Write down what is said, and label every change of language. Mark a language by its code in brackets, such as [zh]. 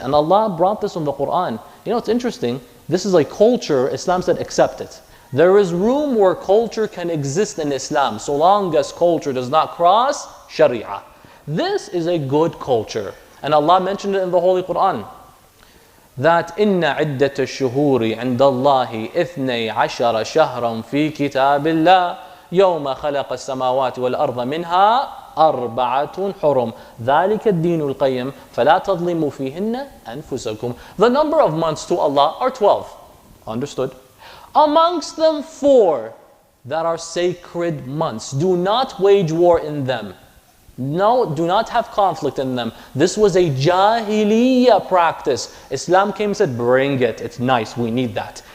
[en] And Allah brought this in the Quran. You know, it's interesting. This is a culture, Islam said, accept it. There is room where culture can exist in Islam, so long as culture does not cross Sharia. This is a good culture. And Allah mentioned it in the Holy Quran. [ar] that inna عدة الشهور عند الله 12 شهرا في كتاب الله يوم خلق السماوات والأرض منها 4 حرم ذلك الدين القيم فلا تظلموا فيهن أنفسكم. [en] The number of months to Allah are 12. Understood? Amongst them 4 that are sacred months. Do not wage war in them. No, do not have conflict in them. This was a jahiliyyah practice. Islam came and said, bring it. It's nice. We need that.